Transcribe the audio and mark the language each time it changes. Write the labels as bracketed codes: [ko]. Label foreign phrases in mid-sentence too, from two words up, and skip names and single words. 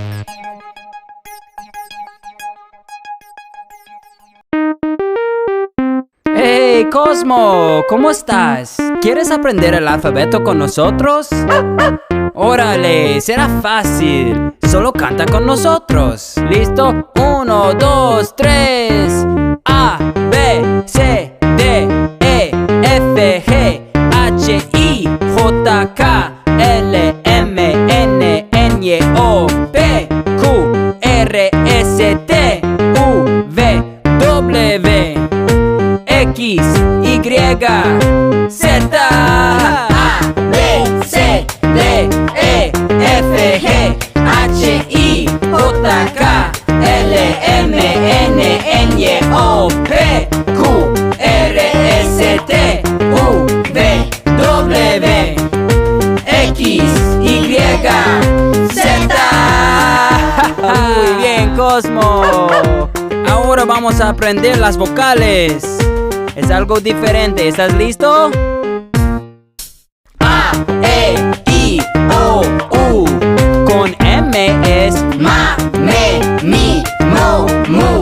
[es] Hey Cosmo, ¿cómo estás? ¿Quieres aprender el alfabeto con nosotros? Órale, será fácil. Solo canta con nosotros. ¿Listo? 1, 2, 3. A, B, C, D, E, F, G, H, I, J, K, L, M, N, N, O, P, Q, R, S, T, U, V, W, X, Y, Z. A, B, C, D, E, F, G, H, I, J, K, L, M, N, N, O, P, Q, R, S, T, U, V, W, X, Y, Z. Muy bien, Cosmo. Ahora vamos a aprender las vocales. Es algo diferente. ¿Estás listo? A, E, I, O, U. Con M es ma, me, mi, mo, mu.